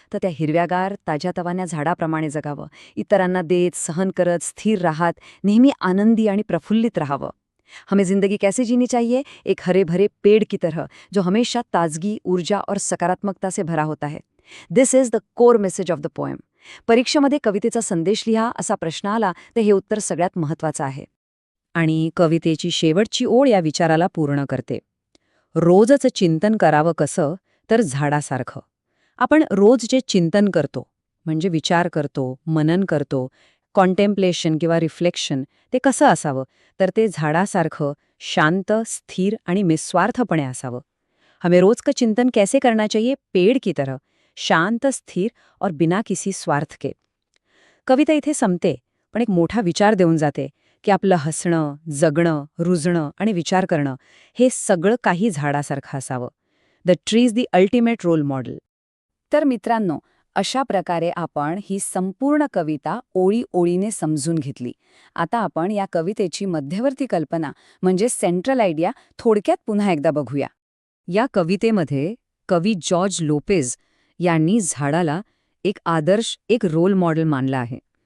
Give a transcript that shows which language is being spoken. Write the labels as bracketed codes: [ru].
[mr] तर त्या हिरव्यागार, ताज्यातवान्या झाडाप्रमाणे जगावं. इतरांना देत, सहन करत, स्थिर राहत, नेहमी आनंदी आणि प्रफुल्लित राहावं. [hi] हमें जिंदगी कैसे जीनी चाहिए? एक हरे भरे पेड़ की तरह, जो हमेशा ताजगी, ऊर्जा और सकारात्मकता से भरा होता है. [en] This is the core message of the poem. [mr] परीक्षेमध्ये कवितेचा संदेश लिहा असा प्रश्न आला तर हे उत्तर सगळ्यात महत्त्वाचं आहे. आणि कवितेची शेवटची ओळ या विचाराला पूर्ण करते. रोजच चिंतन करावं कसं? तर झाडासारखं. आपण रोज जे चिंतन करतो म्हणजे विचार करतो, मनन करतो, कॉन्टेम्प्लेशन किंवा रिफ्लेक्शन, ते कसं असावं? तर ते झाडासारखं शांत, स्थिर आणि निस्वार्थपणे असावं. [hi] हमें रोज का चिंतन कैसे करना चाहिए? पेड़ की तरह, शांत, स्थिर और बिना किसी स्वार्थ के. [mr] कविता इथे संपते, पण एक मोठा विचार देऊन जाते की आपलं हसणं, जगणं, रुजणं आणि विचार करणं हे सगळं काही झाडासारखं असावं. [en] The tree is the ultimate role model. [mr] तर मित्रांनो, अशा प्रकारे आपण ही संपूर्ण कविता ओळी-ओळीने समजून घेतली. आता आपण या कवितेची मध्यवर्ती कल्पना म्हणजे सेंट्रल आयडिया थोडक्यात पुन्हा एकदा बघूया. या कवितेमध्ये कवी जॉर्ज लोपेज यांनी झाडाला एक आदर्श, एक रोल मॉडेल मानला आहे.